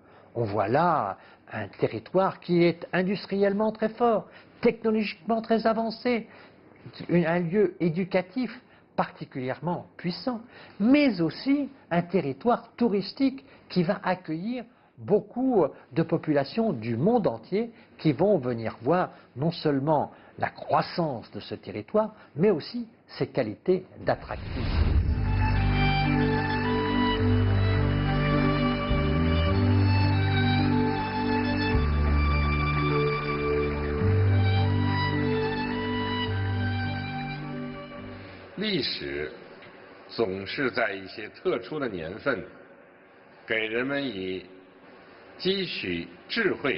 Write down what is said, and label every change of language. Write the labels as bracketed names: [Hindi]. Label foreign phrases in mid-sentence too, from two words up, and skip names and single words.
[French] On voit là un territoire qui est industriellement très fort, technologiquement très avancé, un lieu éducatif particulièrement puissant, mais aussi un territoire touristique qui va accueillir beaucoup de populations du monde entier qui vont venir voir non seulement la croissance de ce territoire, mais aussi ses qualités d'attractivité. [Chinese] 历史总是在一些特殊的年份，给人们以积蓄智慧、